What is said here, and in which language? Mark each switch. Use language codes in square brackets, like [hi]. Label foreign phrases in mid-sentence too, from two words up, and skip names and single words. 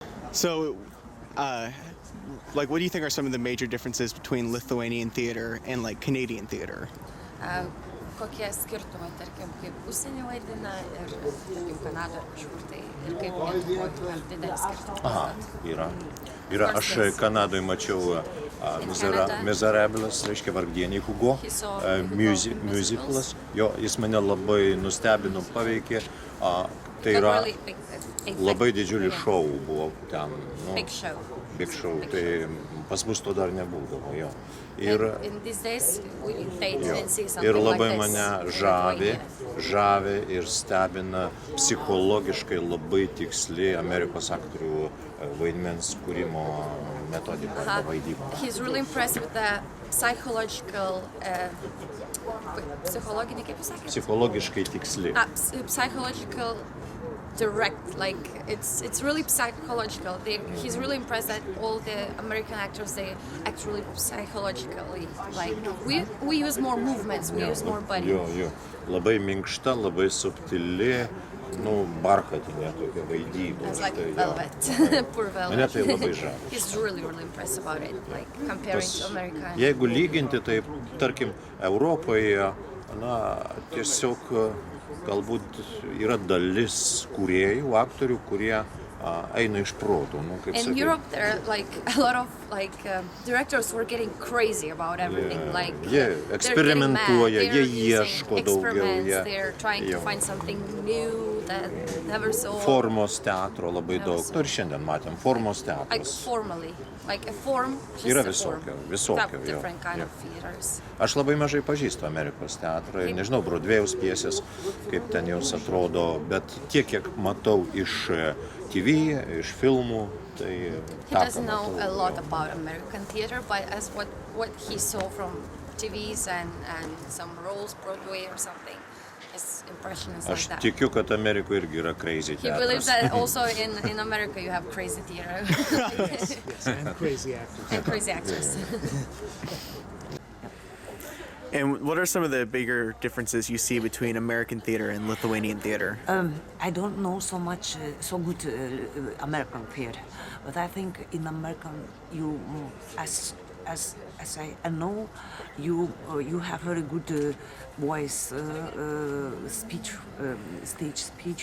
[en] So, like, what do you think are some of the major differences between Lithuanian theater and like Canadian theater? [lt] Kokie skirtumai, tarkim, kaip užsienį vaidina ir, tarkim, Kanadoje kažkur tai ir kaip Lietuvoje, ar didelis skirtumas? Aha, yra. Aš Kanadoje mačiau Miserables, reiškia Vargdieniai Hugo, musiclas. Jo, jis mane labai nustebino, paveikė. Tai yra labai didžiulis šou buvo ten. [en] Big show. Big show. [lt] Tai pas mus to dar nebūdavo, jo. Ir labai mane žavi ir stebina psichologiškai labai tiksli Amerikos aktorių vaidmens kūrimo metodika arba vaidyba. [en] He's really impressed with the psychological, [lt] psichologinį, kaip jūs sakėte? Psichologiškai tiksli. [en] Psychological direct, like it's really psychological. He's really impressed that all the American actors, they act really psychologically. Like we use more movements, we use more body. [lt] Jo. Labai minkšta, labai subtili, barchatinė tokia vaidyba. [en] It's like velvet, poor velvet. [lt] Mane tai labai žavi. [en] He's really impressed about it, like comparing to American. [lt] Jeigu lyginti, tai tarkim Europoje, tiesiog galbūt yra dalis kūrėjų, aktorių, kurie eina iš proto. [en] In Europe, there are like a lot of directors who are getting crazy about everything. Like [lt] jie eksperimentuoja, jie ieško daugiau. [en] They're trying to find something new that never saw. [lt] Formos teatro labai daug. Ir šiandien matėm formos teatras. [en] Like formally. Like a form, just yra a form. [lt] Visokio. [en] Different kind of theaters. [lt] Aš labai mažai pažįstu Amerikos teatrą ir nežinau Broadway'aus pjesės, kaip ten jos atrodo, bet tiek, kiek matau iš TV, iš filmų, tai [en] He doesn't know a lot about American theater, but as what he saw from TVs and some roles, Broadway or something, his impression is like that. [lt] Aš tikiu, kad Amerikoje irgi yra crazy teatras. [en] He believes that also in America you have crazy theater. Yes, and crazy actors. And crazy actors. And what are some of the bigger differences you see between American theater and Lithuanian theater? I don't know so much, so good American theater, but I think in American you, as I know, you have very good voice, speech, stage speech.